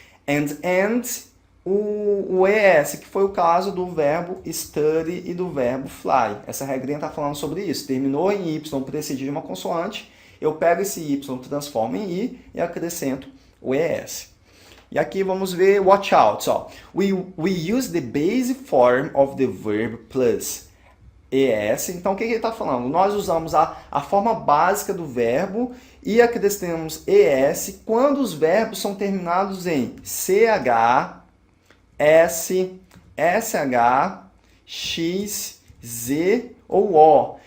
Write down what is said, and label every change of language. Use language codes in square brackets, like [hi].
[pt] And o ES, que foi o caso do verbo study e do verbo fly. Essa regrinha está falando sobre isso. Terminou em Y precedido de uma consoante, eu pego esse Y, transformo em I e acrescento o ES. E aqui vamos ver [en] watch out. [pt] Ó. [en] We use the base form of the verb plus ES. [pt] Então, o que ele está falando? Nós usamos a forma básica do verbo e acrescentamos ES quando os verbos são terminados em CH, S, SH, X, Z ou O.